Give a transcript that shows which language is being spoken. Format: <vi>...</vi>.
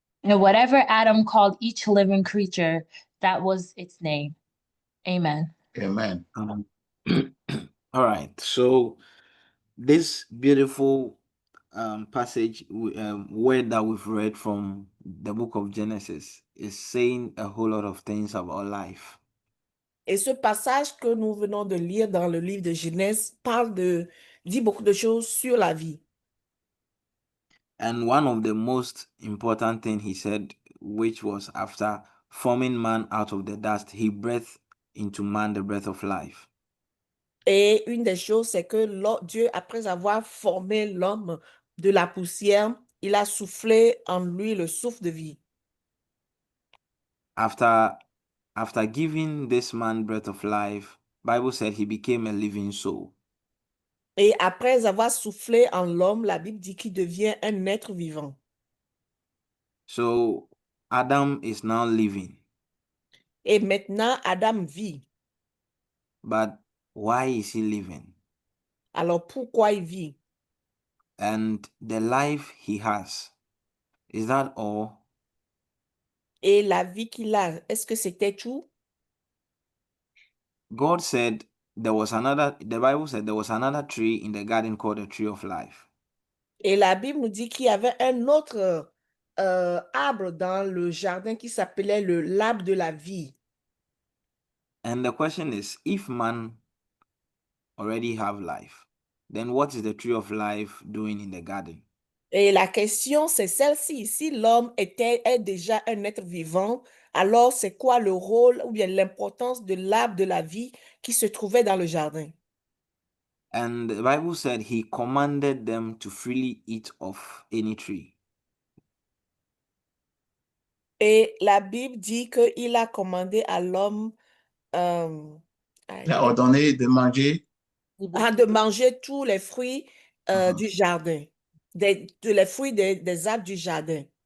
<en>And whatever Adam called each living creature, that was its name. Amen. Amen. All right. So this beautiful passage, word that we've read from the book of Genesis is saying a whole lot of things about life.</en> <fr>Et ce passage que nous venons de lire dans le livre de Genèse dit beaucoup de choses sur la vie.</fr> <en>And one of the most important thing he said, which was after forming man out of the dust, he breathed into man the breath of life.</en> <fr>Et une des choses, c'est que Dieu, après avoir formé l'homme de la poussière, il a soufflé en lui le souffle de vie.</fr> <en>After giving this man breath of life, Bible said he became a living soul.</en> <fr>Et après avoir soufflé en l'homme, la Bible dit qu'il devient un être vivant.</fr> <en>So Adam is now living.</en> <fr>Et maintenant, Adam vit.</fr> <en>But why is he living?</en> <fr>Alors, pourquoi il vit?</fr> <en>And the life he has, is that all?</en> <fr>Et la vie qu'il a, est-ce que c'était tout?</fr> <en>God said the Bible said there was another tree in the garden called the tree of life.</en> <fr>Et la Bible nous dit qu'il y avait un autre arbre dans le jardin qui s'appelait l'arbre de la vie.</fr> <en>And the question is, if man already have life, then what is the tree of life doing in the garden?</en> <fr>Et la question, c'est celle-ci. Si l'homme est déjà un être vivant, alors c'est quoi le rôle ou bien l'importance de l'arbre de la vie qui se trouvait dans le jardin?</fr> <en>And the Bible said he commanded them to freely eat of any tree.</en> <fr>Et la Bible dit qu'il a commandé à l'homme Il a ordonné de manger de manger tous les fruits du jardin, les fruits des arbres du jardin.</fr>